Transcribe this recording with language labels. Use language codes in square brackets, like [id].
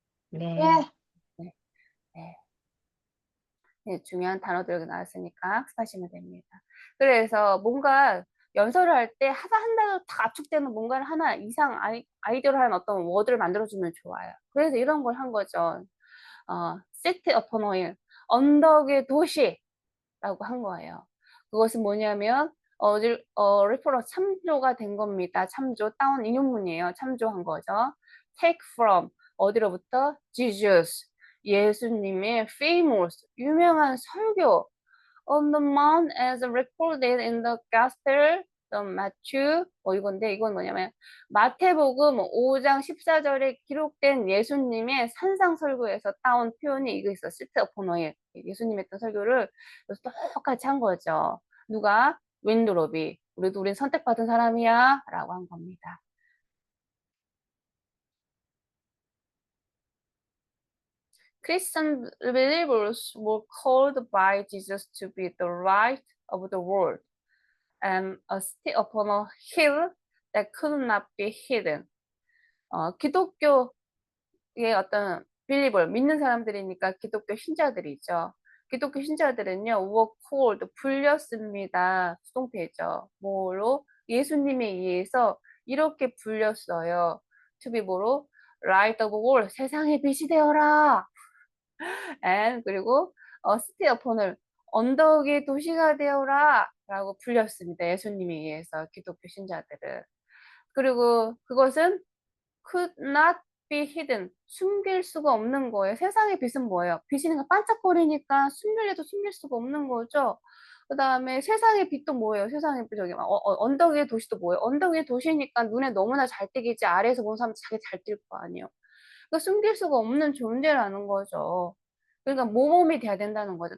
[ko] 네, 네, 네. 네, 중요한 단어들 나왔으니까 학습하시면 됩니다. 그래서 뭔가 연설을 할 때 하다 한 단어 다 압축되는 뭔가를 하나 이상 아이디어를 하는 어떤 워드를 만들어주면 좋아요. 그래서 이런 걸 한 거죠. [en] city upon a hill, [ko] 언덕의 도시. 라고 한 거예요. 그것은 뭐냐면 리퍼런스 참조가 된 겁니다. 참조 다운 인용문이에요. 참조한 거죠. [en] take from [ko] 어디로부터 Jesus 예수님의 famous 유명한 설교 [en] on the mount as recorded in the gospel the Matthew [ko] 이건데 이건 뭐냐면 마태복음 5장 14절에 기록된 예수님의 산상 설교에서 따온 표현이 이거 있어. [en] sit upon a hill. [ko] 예수님 했던 설교를 똑같이 한 거죠. 누가? 윈드롭이. 우린 선택받은 사람이야 라고 한 겁니다. [en] Christian believers were called by Jesus to be the light of the world and a city upon a hill that could not be hidden. [ko] 기독교의 어떤 빌리버 믿는 사람들이니까 기독교 신자들이죠. 기독교 신자들은요, were called 불렸습니다. 수동태죠. 뭐로? 예수님에 의해서 이렇게 불렸어요. to be 뭐로? [en] light of the world [ko] 세상의 빛이 되어라. and 그리고 city upon을 언덕의 도시가 되어라 라고 불렸습니다. 예수님에 의해서 기독교 신자들은. 그리고 그것은 [en] could not be hidden. [ko] 숨길 수가 없는 거예요. 세상의 빛은 뭐예요? 빛이 그냥 반짝거리니까 숨기려도 숨길 수가 없는 거죠. 그 다음에 세상의 빛도 뭐예요? 세상의 빛, 저기, 언덕의 도시도 뭐예요? 언덕의 도시니까 눈에 너무나 잘 띄겠지. 아래에서 보는 사람 자기 잘 띌 거 아니에요. 그러니까 숨길 수가 없는 존재라는 거죠. 그러니까 모범이 돼야 된다는 거죠.